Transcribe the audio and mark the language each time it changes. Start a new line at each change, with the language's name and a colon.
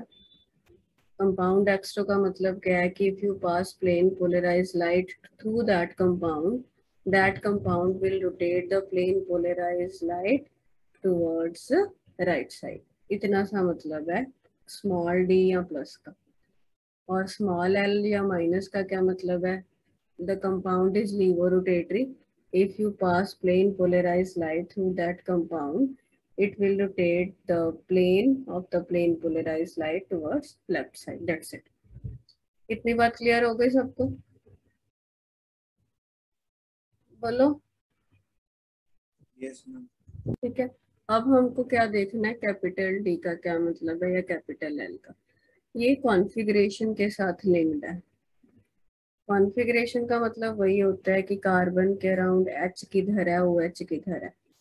Hindi: Compound extero का मतलब क्या है कि
English: If you pass plane polarized light through that compound will rotate the plane polarized light towards right side.
Hindi: इतना सा मतलब है स्मॉल डी या प्लस का। और स्मॉल एल या माइनस का क्या मतलब है?
English: The compound is levorotatory if you pass plane polarized light through that compound it will rotate the plane of the plane polarized light towards left side. That's it.
Hindi: इतनी बात clear हो गई सबको? बोलो।
English: Yes ma'am.
Hindi: ठीक है, अब हमको क्या देखना है, कैपिटल डी का क्या मतलब है या कैपिटल एल का। ये कॉन्फ़िगरेशन के साथ लिंक्ड है। कॉन्फ़िगरेशन का मतलब वही होता है कि कार्बन के अराउंड एच किधर है, ओ एच किधर है।